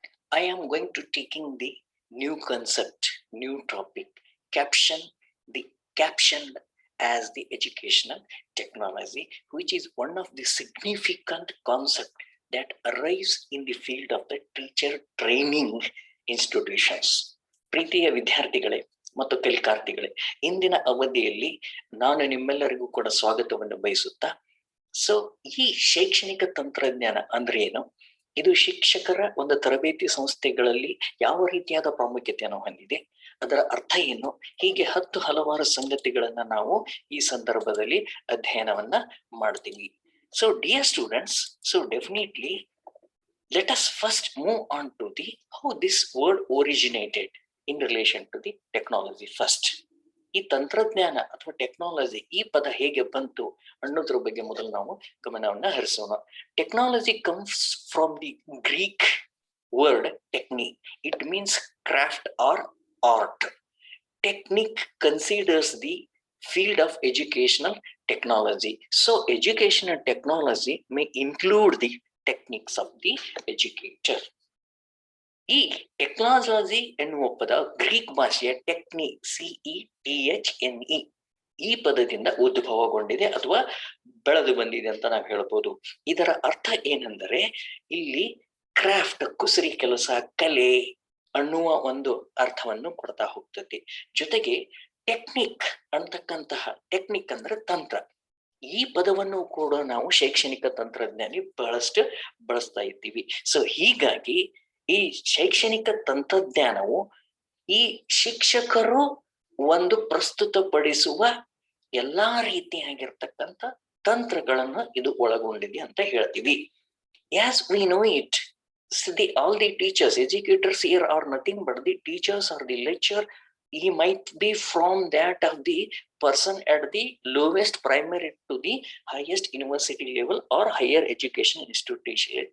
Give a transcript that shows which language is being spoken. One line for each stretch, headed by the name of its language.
English: I am going to taking the new concept, new topic, caption the captioned as the educational technology, which is one of the significant concept that arrives in the field of the teacher training institutions.
Kannada: ಪ್ರೀತಿಯ ವಿದ್ಯಾರ್ಥಿಗಳೇ ಮತ್ತು ಕಲಿಕಾರ್ಥಿಗಳೇ, ಇಂದಿನ ಅವಧಿಯಲ್ಲಿ ನಾನು ನಿಮ್ಮೆಲ್ಲರಿಗೂ ಕೂಡ ಸ್ವಾಗತವನ್ನು ಬಯಸುತ್ತಾ so ಈ ಶೈಕ್ಷಣಿಕ ತಂತ್ರಜ್ಞಾನ ಅಂದ್ರೆ ಏನು, ಇದು ಶಿಕ್ಷಕರ ಒಂದು ತರಬೇತಿ ಸಂಸ್ಥೆಗಳಲ್ಲಿ ಯಾವ ರೀತಿಯಾದ ಪ್ರಾಮುಖ್ಯತೆಯನ್ನು ಹೊಂದಿದೆ, ಅದರ ಅರ್ಥ ಏನು, ಹೀಗೆ ಹಲವಾರು ಸಂಗತಿಗಳನ್ನ ನಾವು ಈ ಸಂದರ್ಭದಲ್ಲಿ ಅಧ್ಯಯನವನ್ನ ಮಾಡ್ತೀವಿ.
English: So dear students, so definitely let us first move on to the how this word originated in relation to the technology first.
Kannada: ಈ ತಂತ್ರಜ್ಞಾನ ಅಥವಾ ಟೆಕ್ನಾಲಜಿ ಈ ಪದ ಹೇಗೆ ಬಂತು ಅನ್ನೋದ್ರ ಬಗ್ಗೆ ಮೊದಲು ನಾವು ಗಮನವನ್ನ ಹರಿಸೋಣ.
English: Technology comes from the Greek word technique. It means craft or art. Technique considers the field of educational technology. So educational technology may include the techniques of the educator.
Kannada: ಈ ಟೆಕ್ನಾಲಜಿ ಎನ್ನುವ ಪದ ಗ್ರೀಕ್ ಭಾಷೆಯ technique CETHNE ಈ ಪದದಿಂದ ಉದ್ಭವಗೊಂಡಿದೆ ಅಥವಾ ಬೆಳೆದು ಬಂದಿದೆ ಅಂತ ನಾವು ಹೇಳ್ಬೋದು. ಇದರ ಅರ್ಥ ಏನೆಂದರೆ ಇಲ್ಲಿ ಕ್ರಾಫ್ಟ್ ಕುಸರಿ ಕೆಲಸ, ಕಲೆ ಅನ್ನುವ ಒಂದು ಅರ್ಥವನ್ನು ಕೊಡ್ತಾ ಹೋಗ್ತದೆ. ಜೊತೆಗೆ ಟೆಕ್ನಿಕ್ ಅಂತಕ್ಕಂತಹ, ಟೆಕ್ನಿಕ್ ಅಂದ್ರೆ ತಂತ್ರ, ಈ ಪದವನ್ನು ಕೂಡ ನಾವು ಶೈಕ್ಷಣಿಕ ತಂತ್ರಜ್ಞಾನಿ ಬಳಸ್ತಾ ಇದ್ದೀವಿ. ಸೊ ಹೀಗಾಗಿ ಈ ಶೈಕ್ಷಣಿಕ ತಂತ್ರಜ್ಞಾನವು ಈ ಶಿಕ್ಷಕರು ಒಂದು ಪ್ರಸ್ತುತಪಡಿಸುವ ಎಲ್ಲಾ ರೀತಿಯಾಗಿರ್ತಕ್ಕಂಥ ತಂತ್ರಗಳನ್ನು ಇದು ಒಳಗೊಂಡಿದೆ ಅಂತ ಹೇಳ್ತೀವಿ.
English: As we know it, all the teachers, educators here are nothing but the teachers or the lecturer. He might be from that of the person at the lowest primary to the highest university level or higher education institution.